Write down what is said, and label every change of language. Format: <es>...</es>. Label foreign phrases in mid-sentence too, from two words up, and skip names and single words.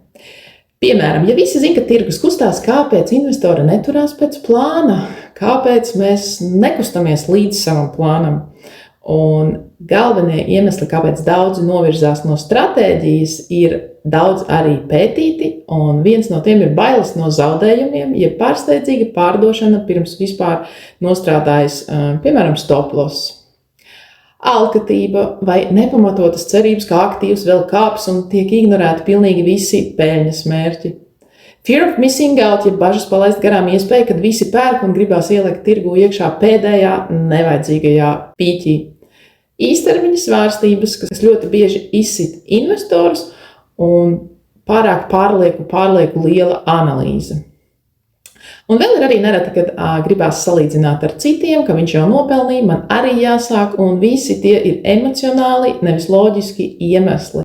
<lv>Piemēram, ja visi zina, ka tirgus kustās, kāpēc investori neturās pēc plāna, kāpēc mēs nekustamies līdz savam plānam? Un galvenie iemesli, kāpēc daudzi novirzās no stratēģijas, ir daudz arī pētīti, un viens no tiem ir bailes no zaudējumiem, jeb pārsteidzīga pārdošana pirms vispār nostrādājas, piemēram,</lv> <en>stop loss.</en> <lv>Alkatība vai nepamatotas cerības, ka aktīvs vēl kāps un tiek ignorēti pilnīgi visi peļņas mērķi.</lv> <en>Fear of missing out,</en> <lv>ja bažas palaist garām iespēju, kad visi pērk un gribās ielikt tirgu iekšā pēdējā nevajadzīgajā pīķī. Īstermiņa svārstības, kas ļoti bieži izsit investorus, un pārāk pārlieku liela analīze. Un vēl ir arī nereti, kad gribās salīdzināt ar citiem, ka viņš jau nopelnīja, man arī jāsāk, un visi tie ir emocionāli, nevis loģiski iemesli.</lv>